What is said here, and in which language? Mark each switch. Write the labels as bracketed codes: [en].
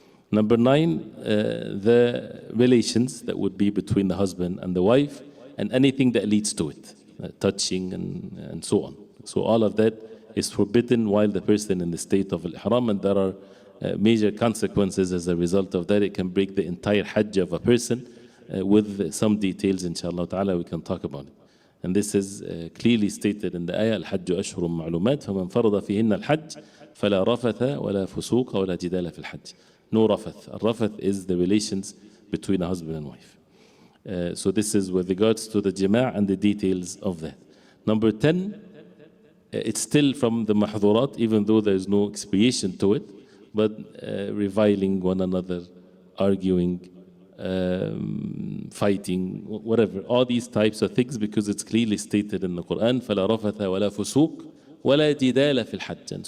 [en] Number 9, the relations that would be between the husband and the wife, and anything that leads to it, touching and so on. So all of that is forbidden while the person in the state of al-ihram, and there are major consequences as a result of that. It can break the entire Hajj of a person, with some details, inshallah ta'ala, we can talk about it. [ar] And this is clearly stated in the ayah, Al-Hajj ashhurun ma'lumat, فَمَنْ فَرَضَ فِيهِنَّ الْحَجِّ فَلَا رَفَثَ وَلَا فُسُوقَ وَلَا جِدَالَ فِي الْحَجِّ. [en] No rafath. Al-rafath is the relations between a husband and wife. So this is with regards to the jima' and the details of that. Number 10, it's still from the mahdhurat, even though there is no expiation to it, but reviling one another, arguing, fighting, whatever, all these types of things, because it's clearly stated in the Quran, فَلَا رَفَثَ وَلَا فُسُوقَ وَلَا جِدَالَ فِي الْحَجِّ.